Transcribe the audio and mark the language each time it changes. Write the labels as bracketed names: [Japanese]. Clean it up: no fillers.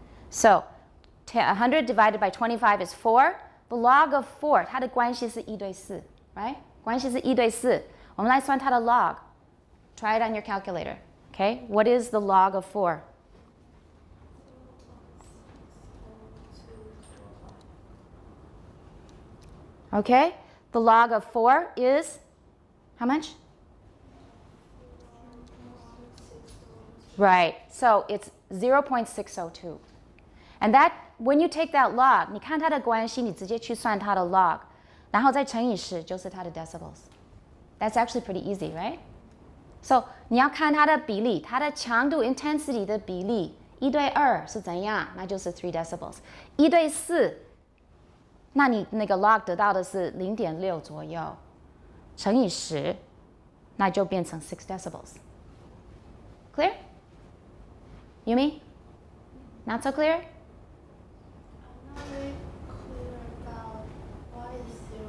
[English] So 100 divided by 25 is 4. The log of 4, [Chinese] 它的关系是1对4 right? 关系是1对4。我们来算它的 log. [English] Try it on your calculator. Okay? What is the log of 4? Okay, the log of 4 is how much? Right, so it's 0.602. And that, when you take that log, [Chinese] 你看它的关系，你直接去算它的 log, 然后再乘以10，就是它的 decibels. [English] That's actually pretty easy, right? [Chinese] So 你要看它的比例，它的强度 intensity 的比例1对2是怎样？那就是3 decibels. 1对4。那你那个 log 得到的是0.6左右，乘以10，那就变成6 decibels. [English] Clear? Yumi? Not so clear? I'm not very clear about what is